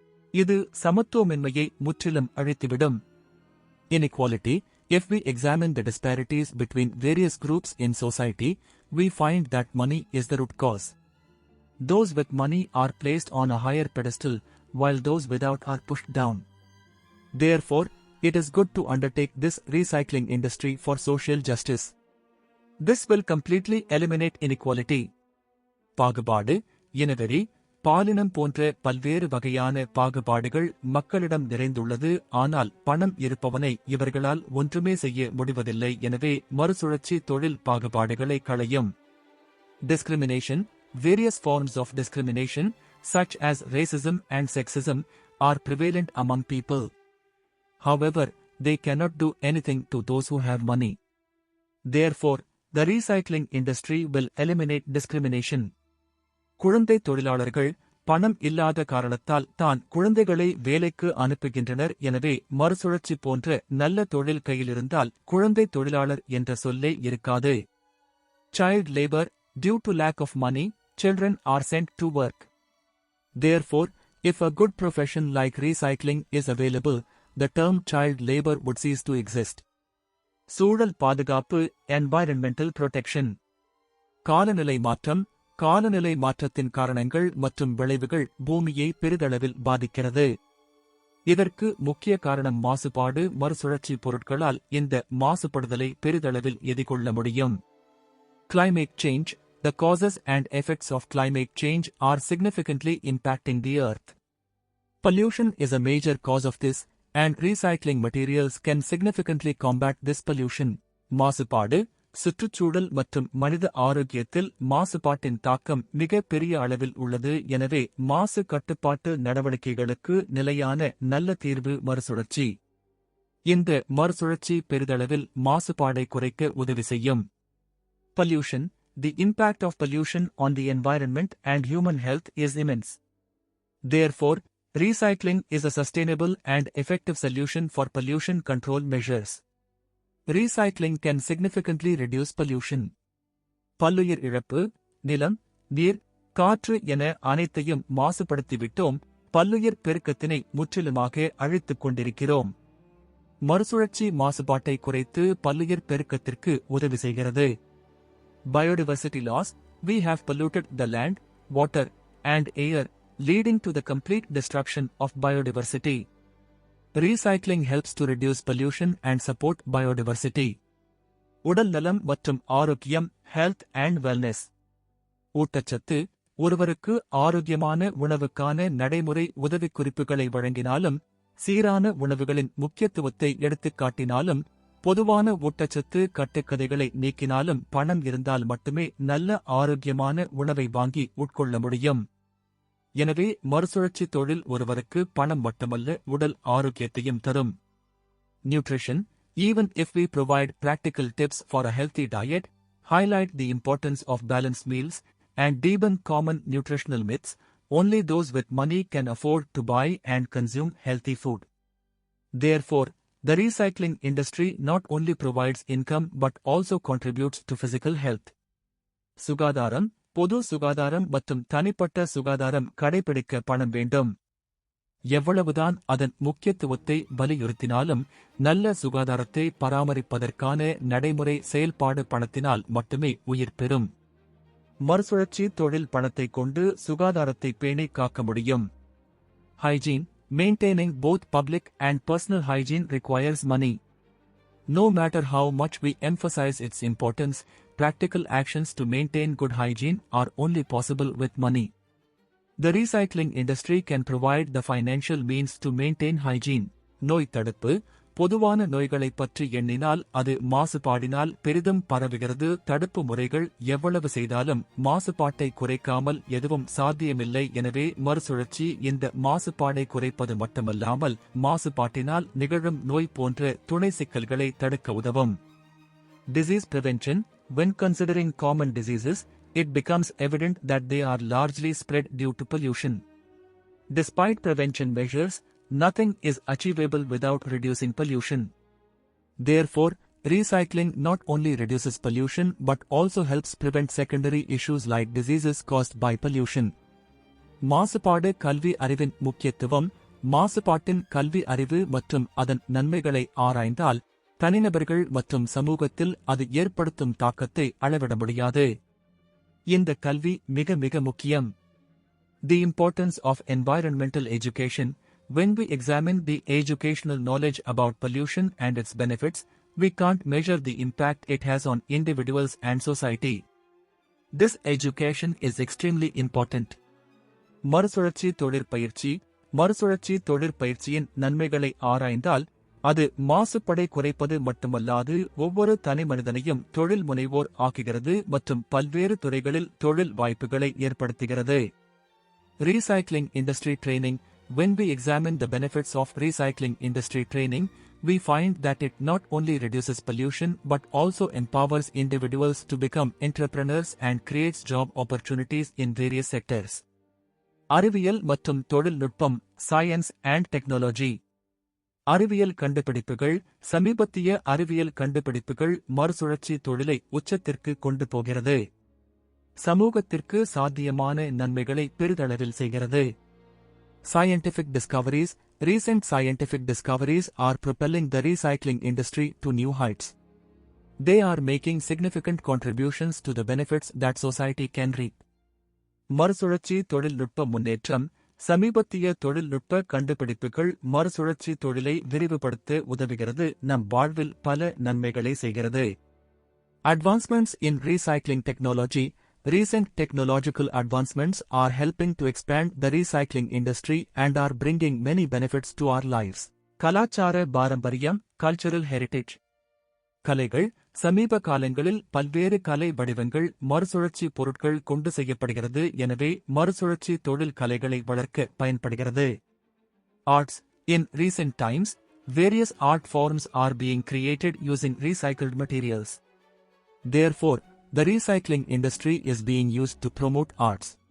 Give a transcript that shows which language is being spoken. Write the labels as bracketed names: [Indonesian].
[Tamil] இது சமத்துவமின்மையை முற்றிலும் அழித்துவிடும். [English] Inequality. If we examine the disparities between various groups in society, we find that money is the root cause. Those with money are placed on a higher pedestal, while those without are pushed down. Therefore, it is good to undertake this recycling industry for social justice. This will completely eliminate inequality. [Tamil] பாகுபாடு, இனவெறி, பாலினம் போன்ற பல்வேறு வகையான பாகுபாடுகள் மக்களிடம் நிறைந்துள்ளது. ஆனால் பணம் இருப்பவனை இவர்களால் ஒன்றுமே செய்ய முடிவதில்லை. எனவே மறுசுழற்சி தொழில் பாகுபாடுகளை களையும். [English] Discrimination. Various forms of discrimination, such as racism and sexism, are prevalent among people. However, they cannot do anything to those who have money. Therefore, the recycling industry will eliminate discrimination. [Tamil] குழந்தை தொழிலாளர்கள் பணம் இல்லாத காரணத்தால் தான் குழந்தைகளை வேலைக்கு அனுப்புகின்றனர். எனவே மறுசுழற்சி போன்ற நல்ல தொழில் கையிலிருந்தால் குழந்தை தொழிலாளர் என்ற சொல்லே இருக்காது. [English] Child labor, due to lack of money, children are sent to work. Therefore, if a good profession like recycling is available, the term child labor would cease to exist. [Tamil] சூழல் பாதுகாப்பு, [English] environmental protection. [Tamil] காலநிலை மாற்றம். காலநிலை மாற்றத்தின் காரணங்கள் மற்றும் விளைவுகள் பூமியை பெரிதளவில் பாதிக்கிறது. இதற்கு முக்கிய காரணம் மாசுபாடு. மறுசுழற்சி பொருட்களால் இந்த மாசுபடுதலை பெரிதளவில் எதிர்கொள்ள முடியும். [English] Climate change. The causes and effects of climate change are significantly impacting the earth. Pollution is a major cause of this, and recycling materials can significantly combat this pollution. [Tamil] மாசுபாடு. சுற்றுச்சூழல் மற்றும் மனித ஆரோக்கியத்தில் மாசுபாட்டின் தாக்கம் மிக பெரிய அளவில் உள்ளது. எனவே மாசு கட்டுப்பாட்டு நடவடிக்கைகளுக்கு நிலையான நல்ல தீர்வு மறுசுழற்சி. இந்த மறுசுழற்சி பெரிதளவில் மாசுபாடை குறைக்க உதவி செய்யும். [English] Pollution. The impact of pollution on the environment and human health is immense. Therefore, recycling is a sustainable and effective solution for pollution control measures. Recycling can significantly reduce pollution. [Tamil] பல்லுயிர் இழப்பு. நிலம், நீர், காற்று என அனைத்தையும் மாசுபடுத்திவிட்டோம். பல்லுயிர் பெருக்கத்தினை முற்றிலுமாக அழித்துக் கொண்டிருக்கிறோம். மறுசுழற்சி மாசுபாட்டை குறைத்து பல்லுயிர் பெருக்கத்திற்கு உதவி செய்கிறது. [English] Biodiversity loss. We have polluted the land, water, and air, leading to the complete destruction of biodiversity. Recycling helps to reduce pollution and support biodiversity. [Tamil] உடல் நலம் மற்றும் ஆரோக்கியம், [English] health and wellness. [Tamil] ஊட்டச்சத்து. ஒருவருக்கு ஆரோக்கியமான உணவுக்கான நடைமுறை உதவிக்குறிப்புகளை வழங்கினாலும், சீரான உணவுகளின் முக்கியத்துவத்தை எடுத்துக்காட்டினாலும், பொதுவான ஊட்டச்சத்து கட்டுக்கதைகளை நீக்கினாலும் பணம் இருந்தால் மட்டுமே நல்ல ஆரோக்கியமான உணவை வாங்கி உட்கொள்ள முடியும். எனவே மறுசுழற்சி தொழில் ஒருவருக்கு பணம் மட்டுமல்ல, உடல் ஆரோக்கியத்தையும் தரும். [English] Nutrition. Even if we provide practical tips for a healthy diet, highlight the importance of balanced meals, and debunk common nutritional myths, only those with money can afford to buy and consume healthy food. Therefore, the recycling industry not only provides income but also contributes to physical health. [Tamil] சுகாதாரம். பொது சுகாதாரம் மற்றும் தனிப்பட்ட சுகாதாரம் கடைபிடிக்க பணம் வேண்டும். எவ்வளவுதான் அதன் முக்கியத்துவத்தை வலியுறுத்தினாலும், நல்ல சுகாதாரத்தை பராமரிப்பதற்கான நடைமுறை செயல்பாடு பணத்தினால் மட்டுமே உயிர் பெறும். மறுசுழற்சி தொழில் பணத்தை கொண்டு சுகாதாரத்தை பேணி காக்க முடியும். [English] Hygiene. Maintaining both public and personal hygiene requires money. No matter how much we emphasize its importance, practical actions to maintain good hygiene are only possible with money. The recycling industry can provide the financial means to maintain hygiene. [Tamil] நோய் தடுப்பு. பொதுவான நோய்களைப் பற்றி எண்ணினால் அது மாசுபாடினால் பெரிதும் பரவுகிறது. தடுப்பு முறைகள் எவ்வளவு செய்தாலும் மாசுபாட்டை குறைக்காமல் எதுவும் சாத்தியமில்லை. எனவே மறுசுழற்சி இந்த மாசுபாடை குறைப்பது மட்டுமல்லாமல் மாசுபாட்டினால் நிகழும் நோய் போன்ற துணை சிக்கல்களை தடுக்க உதவும். [English] Disease prevention. When considering common diseases, it becomes evident that they are largely spread due to pollution. Despite prevention measures, nothing is achievable without reducing pollution. Therefore, recycling not only reduces pollution but also helps prevent secondary issues like diseases caused by pollution. [Tamil] மாசுபாடு கல்வி அறிவின் முக்கியத்துவம். மாசுபாட்டின் கல்வி அறிவு மற்றும் அதன் நன்மைகளை ஆராய்ந்தால் தனிநபர்கள் மற்றும் சமூகத்தில் அது ஏற்படுத்தும் தாக்கத்தை அளவிட முடியாது. இந்த கல்வி மிக மிக முக்கியம். [English] The importance of environmental education. When we examine the educational knowledge about pollution and its benefits, we can't measure the impact it has on individuals and society. This education is extremely important. [Tamil] மறுசுழற்சி தொழிற்பயிற்சி. மறுசுழற்சி தொழிற்பயிற்சியின் நன்மைகளை ஆராய்ந்தால் அது மாசுபடை குறைப்பது மட்டுமல்லாது ஒவ்வொரு தனி மனிதனையும் தொழில் முனைவோர் ஆக்குகிறது மற்றும் பல்வேறு துறைகளில் தொழில் வாய்ப்புகளை ஏற்படுத்துகிறது. [English] Recycling industry training. when we examine the benefits of recycling industry training, we find that it not only reduces pollution but also empowers individuals to become entrepreneurs and creates job opportunities in various sectors. [Tamil] அறிவியல் மற்றும் தொழில்நுட்பம், [English] Science and technology. [Tamil] அறிவியல் கண்டுபிடிப்புகள். சமீபத்திய அறிவியல் கண்டுபிடிப்புகள் மறுசுழற்சி தொழிலை உச்சத்திற்கு கொண்டு போகிறது. சமூகத்திற்கு சாத்தியமான நன்மைகளை பெரிதளவில் செய்கிறது. [English] Scientific discoveries. Recent scientific discoveries are propelling the recycling industry to new heights. They are making significant contributions to the benefits that society can reap. [Tamil] மறுசுழற்சி தொழில்நுட்ப முன்னேற்றம். சமீபத்திய தொழில்நுட்ப கண்டுபிடிப்புகள் மறுசுழற்சி தொழிலை விரிவுபடுத்த உதவுகிறது, நம் வாழ்வில் பல நன்மைகளை செய்கிறது. [English] Advancements in recycling technology. Recent technological advancements are helping to expand the recycling industry and are bringing many benefits to our lives. [Tamil] கலாச்சார பாரம்பரியம், [English] cultural heritage. [Tamil] கலைகள். சமீப காலங்களில் பல்வேறு கலை வடிவங்கள் மறுசுழற்சி பொருட்கள் கொண்டு செய்யப்படுகிறது, எனவே மறுசுழற்சி தொழில் கலைகளை வளர்க்க பயன்படுகிறது. [English] Arts. In recent times, various art forms are being created using recycled materials. Therefore, the recycling industry is being used to promote arts.